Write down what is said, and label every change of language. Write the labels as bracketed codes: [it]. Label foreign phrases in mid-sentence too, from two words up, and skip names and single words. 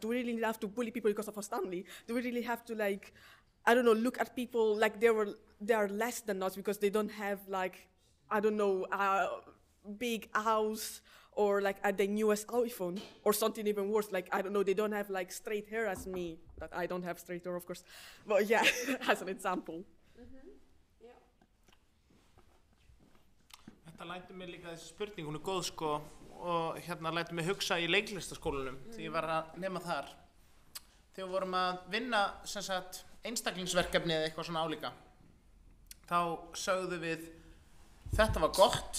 [en] Do we really have to bully people because of a Stanley? Do we really have to like, I don't know, look at people like they are less than us because they don't have like, I don't know, a big house or like the newest iPhone or something even worse. Like, I don't know, they don't have like straight hair as me. But I don't have straight hair, of course. But yeah, as an example. [is] Þetta lætur mig líka þessi spurning, hún góð sko, og hérna lætur mig hugsa í leiklistaskólanum þegar ég var að nema þar. Þegar við vorum að vinna sem sagt einstaklingsverkefni eða eitthvað svona álíka, þá sögðu við þetta var gott,